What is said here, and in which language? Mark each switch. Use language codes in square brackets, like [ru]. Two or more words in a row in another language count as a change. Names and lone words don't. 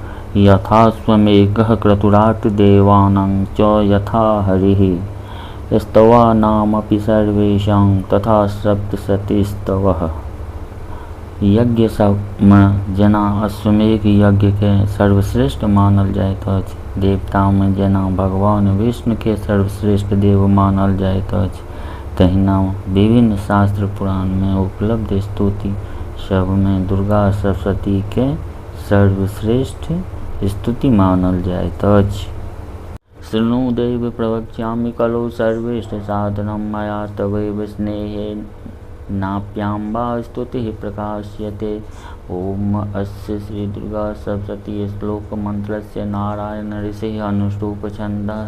[sa] यथा स्वमेघः क्रतुरात् देवानां च यथा हरिः स्तवानामपि सर्वेषां तथा सप्तशतीस्तवः। [mai] यज्ञ में जेना अश्वमेघ यज्ञ के सर्वश्रेष्ठ मानल जाइत अछि, देवता में जेना भगवान विष्णु के सर्वश्रेष्ठ देव मानल जाइत अछि, तहिना विभिन्न शास्त्र पुराण में उपलब्ध स्तुति सब में दुर्गा सप्तशती के सर्वश्रेष्ठ स्तुति मानल जाइत अछि। [sa] शृणु देव प्रवक्ष्यामि खलु सर्वेष्ठ साधनं मया तवैव स्नेहेन नाप्याम्बा स्तुतिः प्रकाश्यते। ओम अस्य श्री दुर्गा सप्तशती श्लोक मंत्रस्य नारायण ऋषिः अनुष्टुप छन्दः।